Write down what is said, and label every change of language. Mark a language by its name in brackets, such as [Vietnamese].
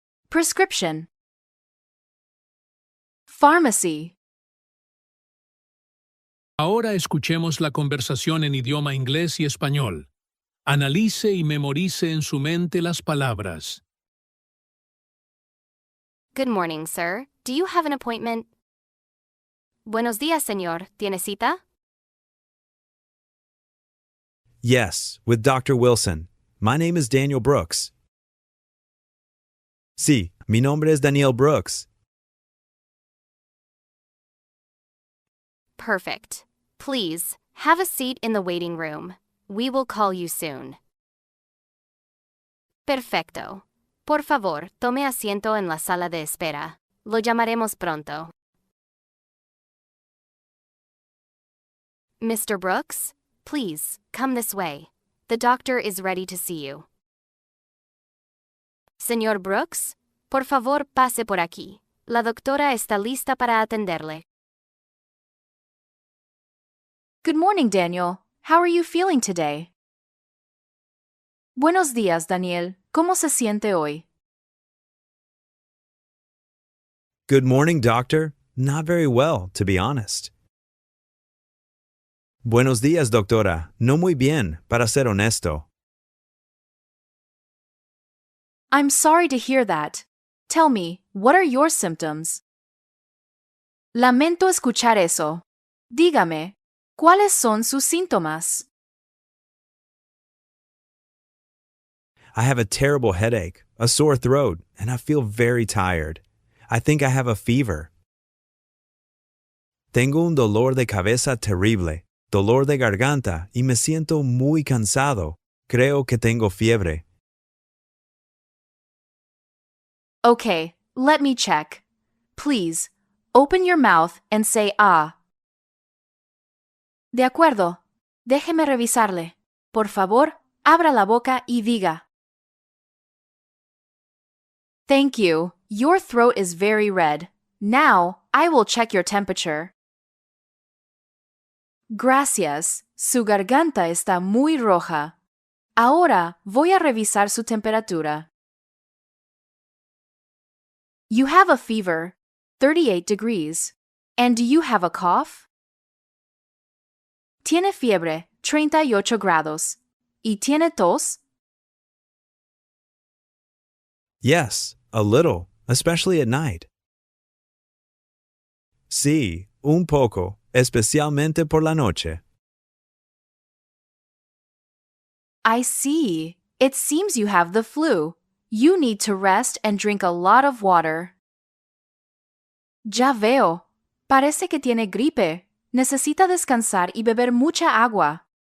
[English] Prescription. Pharmacy. [Spanish] Ahora escuchemos la conversación en idioma inglés y español. Analice y memorice en su mente las palabras. [English] Good morning, sir. Do you have an appointment? [Spanish] Buenos días, señor. ¿Tiene cita? [English] Yes, with Dr. Wilson. My name is Daniel Brooks. [Spanish] Sí, mi nombre es Daniel Brooks. [English] Perfect. Please, have a seat in the waiting room. We will call you soon. [Spanish] Perfecto. Por favor, tome asiento en la sala de espera. Lo llamaremos pronto. [English] Mr. Brooks, please, come this way. The doctor is ready to see you. [Spanish] Señor Brooks, por favor, pase por aquí. La doctora está lista para atenderle. [English] Good morning, Daniel. How are you feeling today? [Spanish] Buenos días, Daniel. ¿Cómo se siente hoy? [English] Good morning, doctor. Not very well, to be honest. [Spanish] Buenos días, doctora. No muy bien, para ser honesto. [English] I'm sorry to hear that. Tell me, what are your symptoms? [Spanish] Lamento escuchar eso. Dígame, ¿cuáles son sus síntomas? [English] I have a terrible headache, a sore throat, and I feel very tired. I think I have a fever. [Spanish] Tengo un dolor de cabeza terrible. dolor de garganta y me siento muy cansado. Creo que tengo fiebre. [English] Okay, let me check. Please, open your mouth and say ah. [Spanish] De acuerdo. Déjeme revisarle. Por favor, abra la boca y diga. [English] Thank you. Your throat is very red. Now, I will check your temperature. [Spanish] Gracias. Su garganta está muy roja. Ahora voy a revisar su temperatura. [English] You have a fever, 38 degrees. And do you have a cough? [Spanish] Tiene fiebre, 38 grados. ¿Y tiene tos? [English] Yes, a little, especially at night. [Spanish] Sí, un poco, especialmente por la noche. [English] I see. It seems you have the flu. You need to rest and drink a lot of water. [Spanish] Ya veo. Parece que tiene gripe. Necesita descansar y beber mucha agua.